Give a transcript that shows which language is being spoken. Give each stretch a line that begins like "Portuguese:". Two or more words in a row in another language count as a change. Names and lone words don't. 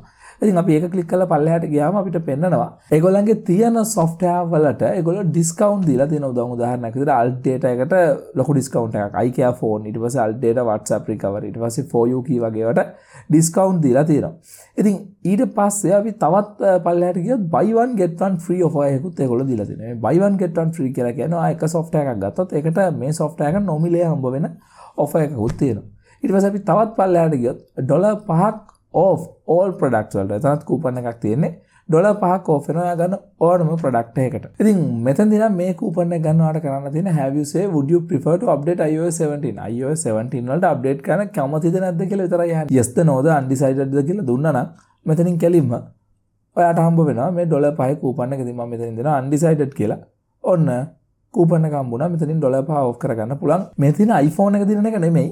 Sinhala: ඉතින් අපි ඒක ක්ලික් කරලා පල්ලෙහාට ගියාම අපිට පෙන්නනවා ඒගොල්ලන්ගේ තියෙන software වලට ඒගොල්ලෝ discount දීලා තියෙනවා. උදාහරණයක් විදිහට alt data එකට ලොකු discount එකක්, iCare phone, ඊට පස්සේ alt data WhatsApp recovery, ඊට පස්සේ 4U key වගේ ඒවාට discount දීලා තියෙනවා. ඉතින් ඊට පස්සේ අපි තවත් පල්ලෙහාට ගියොත්
English: buy one get one free offer
Sinhala: එකකුත් ඒගොල්ලෝ දීලා තියෙනවා. මේ
English: buy one get one free
Sinhala: කියලා කියන්නේ ආ එක software එකක් ගත්තොත් ඒකට මේ software එක නොමිලේ හම්බ වෙන offer එකකුත් තියෙනවා. ඊට පස්සේ අපි තවත් පල්ලෙහාට ගියොත් $5ක්
English: off all products
Sinhala: වලට එතනත් coupon එකක් තියෙන්නේ $5ක් off වෙනවා ගන්න ඕනම product එකකට. ඉතින් මෙතනදී නම් මේ coupon එක ගන්නවාට කරන්න තියෙන
English: have you say would you prefer to update iOS 17?
Sinhala: iOS 17 වලට update කරන්න කැමතිද නැද්ද කියලා විතරයි අහන්නේ. yes ද no ද undecided ද කියලා දුන්නා නම් මෙතනින් කෙලින්ම ඔයාට හම්බ වෙනවා මේ $5 coupon එක. ඉතින් මම මෙතනින් දෙනවා undecided කියලා. ඔන්න coupon එක හම්බුණා. මෙතනින් $5 off කරගන්න පුළුවන්. මේ තියෙන iPhone එක දිනන එක නෙමෙයි.